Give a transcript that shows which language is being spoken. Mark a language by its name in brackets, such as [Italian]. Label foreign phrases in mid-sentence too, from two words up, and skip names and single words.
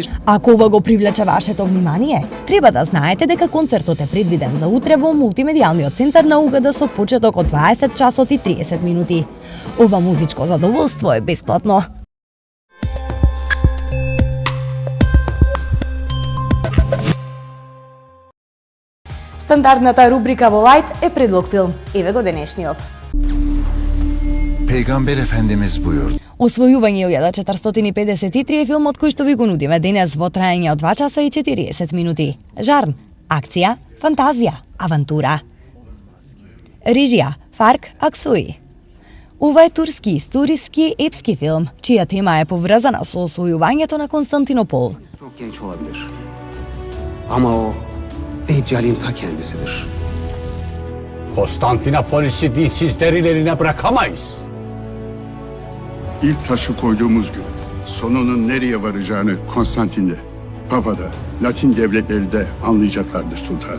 [Macedonian] Ако ова го привлече вашето внимание, треба да знаете дека концертот е предвиден за утре во мултимедијалниот центар на УГД со почеток од 20 часот и 30 минути. Ова музичко задоволство е бесплатно. Стандардната рубрика во Лайт е предлог филм. Еве го денешниот. [Turkish] Peygamber Efendimiz buyurdu. [Macedonian] Освојување 1453 е филмот кој што ви го нудиме денес во траење од 2 часа и 40 минути. Жарн, акција, фантазија, авантура. Режија Фарк Аксуи. Ова е турски историски епски филм, чија тема е поврзана со освојувањето на Константинопол. [Turkish] Çok genç olabilir. Ama o Deccal'in ta kendisidir. Konstantinopolis'i dinsizlerin eline bırakamayız. İlk taşı koyduğumuz gün sonunun nereye varacağını Konstantin'de, Papa'da, Latin devletleri de anlayacaklardır sultanım.